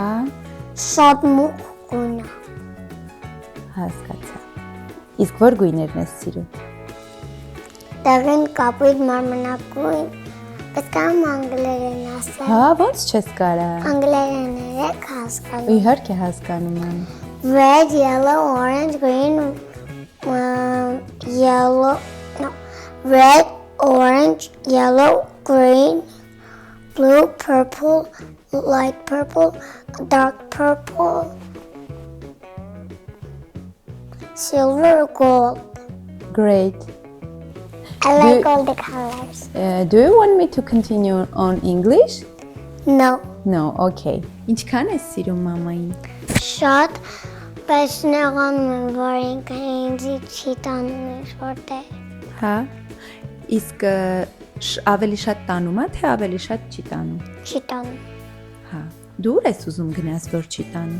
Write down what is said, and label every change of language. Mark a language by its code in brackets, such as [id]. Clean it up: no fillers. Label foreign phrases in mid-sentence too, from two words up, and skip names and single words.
[hy] շատ մուգ գույնը։ հասկացա։ Իսկ ո՞ր գույներն ես սիրում։ Դեղին կապույտ մարմնագույն, բայց կամ անգլերեն ասել։ Հա, ո՞նց չես կարա։ Անգլերեն եք հասկանում։ Իհարկե հասկանում եմ։ [en] Red, yellow, orange, green, red, orange, yellow, green, blue, purple, light purple, dark purple, silver, gold. Great. I like all the colors. Do you want me to continue on English? No, No, okay. [hy] Ինչքան ես սիրում մամային։ շատ, բայց նեղանում եմ, որ ինքը ինձի չի տանում ինչ որտեղ։ Հա։ Իսկ ավելի շատ տանում է, թե ավելի շատ չի տանում։ Չի տանում։ Հա։ Դու ուր ես ուզում գնաս, որ չի տանում։